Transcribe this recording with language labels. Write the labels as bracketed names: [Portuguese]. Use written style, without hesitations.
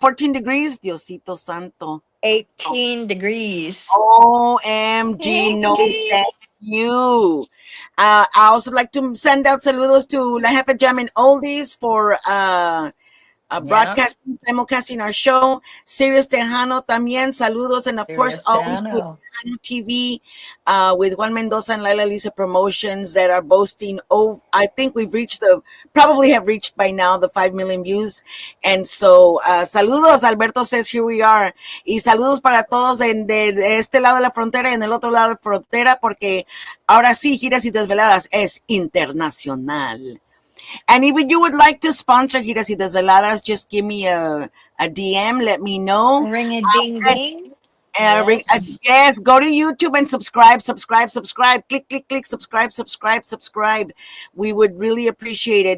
[English] 14 degrees? Diosito Santo. 18 degrees. OMG, no 18. thank you. I also like to send out saludos to La Jefe Jam and Oldies for Yeah. broadcasting, simulcasting our show. [Spanish] Sirius Tejano también, saludos. [English] And of course, Giras always to Tejano. Tejano TV with Juan Mendoza and Laila Lisa Promotions that are boasting. Oh, I think we've reached probably have reached by now the 5 million views. And so, saludos. Alberto says, here we are. [Spanish] Y saludos para todos de este lado de la frontera y en el otro lado de la frontera, porque ahora sí, Giras y Desveladas es internacional. [English] And if you would like to sponsor Giras y Desveladas, just give me a DM. Let me know. Ring a ding ding. Yes. Yes, go to YouTube and subscribe, subscribe, subscribe. Click, click, click, subscribe, subscribe, subscribe. We would really appreciate it.